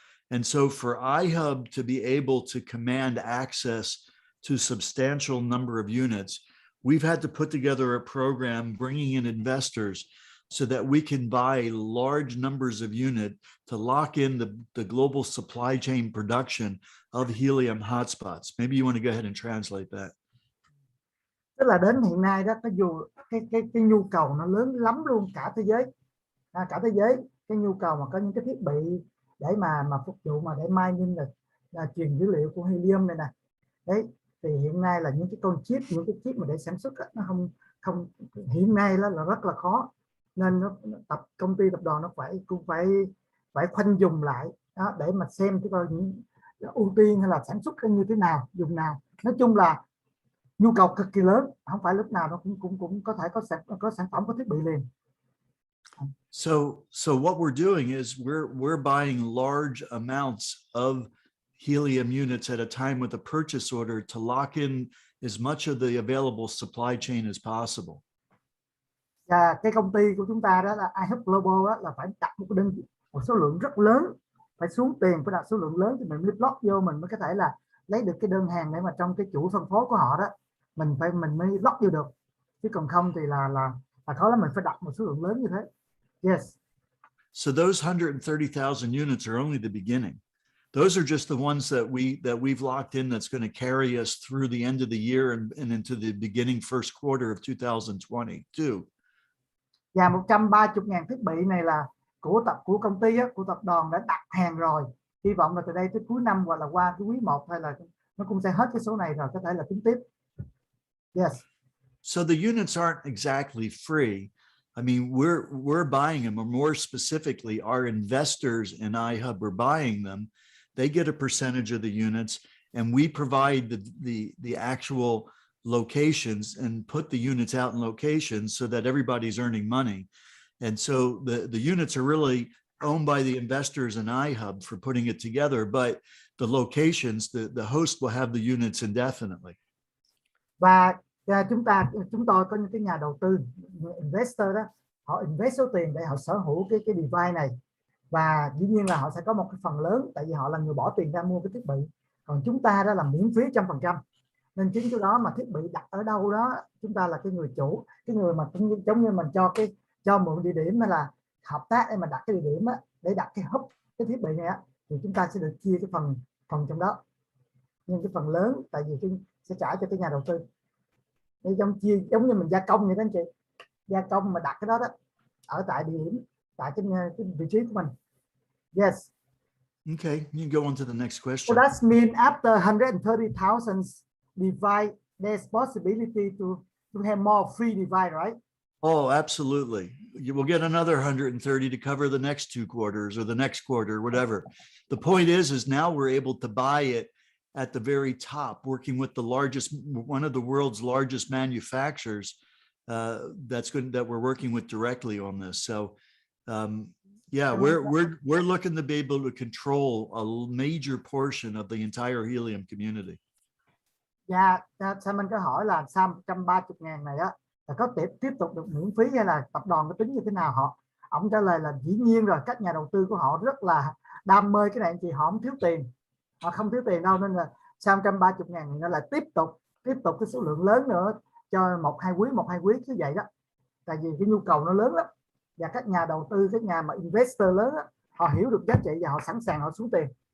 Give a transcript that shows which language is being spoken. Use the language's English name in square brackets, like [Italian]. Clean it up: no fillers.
[English] And so for iHub to be able to command access to a substantial number of units, we've had to put together a program bringing in investors so that we can buy large numbers of units to lock in the global supply chain production of helium hotspots. Maybe you want to go ahead and translate that. [Vietnamese] Tức là đến hiện nay đó, dù cái nhu cầu nó lớn lắm luôn, cả thế giới, cái nhu cầu mà có những cái thiết bị để mà phục vụ mà để mining là truyền dữ liệu của helium này nè. Đấy, thì hiện nay là những cái con chip, những cái chip mà để sản xuất nó không hiện nay là rất là khó, nên công ty tập đoàn nó cũng phải khoanh dùng lại đó, để mà xem cái những ưu tiên hay là sản xuất như thế nào, dùng nào. Nói chung là nhu cầu cực kỳ lớn, không phải lúc nào nó cũng có thể có sản phẩm, có thiết bị liền. [English] So what we're doing is we're buying large amounts of helium units at a time with a purchase order to lock in as much of the available supply chain as possible. [Vietnamese] Và cái công ty của chúng ta đó là iHub Global đó, là phải đặt một số lượng rất lớn, phải xuống tiền, phải đặt số lượng lớn thì mình mới lót vô, mình mới có thể là lấy được cái đơn hàng để mà trong cái chuỗi phân phối của họ đó, mình mới lót vô được, chứ còn không thì là khó lắm, mình phải đặt một số lượng lớn như thế. Yes. [English] So those 130,000 units are only the beginning. Those are just the ones that we've locked in that's going to carry us through the end of the year and into the beginning first quarter of 2022. [Vietnamese] Và 130.000 thiết bị này là của công ty, của tập đoàn đã đặt hàng rồi. Hy vọng là từ đây tới cuối năm hoặc là qua cái quý 1 hay là nó cũng sẽ hết cái số này rồi, có thể là tính tiếp. [English] Yes. So the units aren't exactly free. I mean, we're buying them, or more specifically, our investors in iHub are buying them. They get a percentage of the units, and we provide the actual locations and put the units out in locations so that everybody's earning money. And so the units are really owned by the investors in iHub for putting it together, but the locations, the host will have the units indefinitely. [Vietnamese] Và chúng tôi có những cái nhà đầu tư, investor đó, họ invest số tiền để họ sở hữu cái device này, và dĩ nhiên là họ sẽ có một cái phần lớn, tại vì họ là người bỏ tiền ra mua cái thiết bị, còn chúng ta đó là miễn phí 100%. Nên chính cái đó mà thiết bị đặt ở đâu đó, chúng ta là cái người chủ, cái người mà giống như mình cho mượn địa điểm hay là hợp tác để mà đặt cái địa điểm á, để đặt cái hub cái thiết bị này á, thì chúng ta sẽ được chia cái phần trong đó. Nhưng cái phần lớn tại vì sẽ trả cho cái nhà đầu tư. Để giống như mình gia công vậy đó anh chị, gia công mà đặt cái đó ở tại địa điểm, tại cái vị trí của mình. [English] Yes. Okay, you can go on to the next question. So that means after 130,000 device, there's possibility to have more free device, right? Oh, absolutely. You will get another 130 to cover the next 2 quarters or the next quarter, whatever. The point is now we're able to buy it at the very top, working with one of the world's largest manufacturers that we're working with directly on this. So yeah, we're looking to be able to control a major portion of the entire helium community. [Vietnamese] Dạ, sao mình có hỏi là sao 130.000 này á là có tiếp tục được miễn phí hay là tập đoàn có tính như thế nào? Ông trả lời là dĩ nhiên rồi, các nhà đầu tư của họ rất là đam mê cái này anh chị, họ không thiếu tiền, họ không thiếu tiền đâu, nên là sau 130.000 nó lại tiếp tục cái số lượng lớn nữa cho một hai quý như vậy đó, tại vì cái nhu cầu nó lớn lắm, và các nhà đầu tư, các nhà mà investor lớn đó, họ hiểu được giá trị và họ sẵn sàng họ xuống tiền.